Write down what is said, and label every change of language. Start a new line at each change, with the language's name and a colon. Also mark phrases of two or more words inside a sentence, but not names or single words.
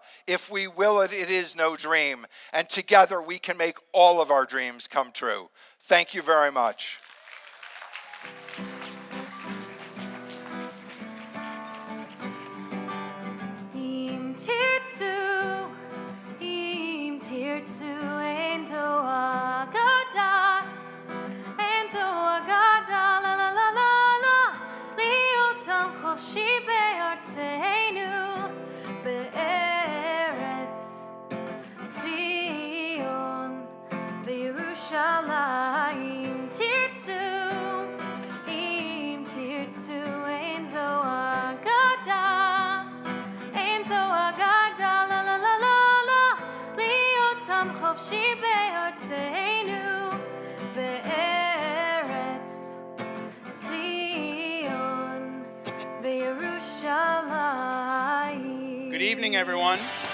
English: If we will it, it is no dream. And together we can make all of our dreams come true. Thank you very much.
Hebrew: אם תרצו, אנטו אגדה, לה לה לה לה לה, להיותם חופשי בארצנו, בארץ ציון, וירושלים תרצו, אם תרצו, אנטו אגדה. לה לה לה לה לה, להיותם חופשי בארצנו, בארץ ציון, וירושלים.
English: Good evening, everyone.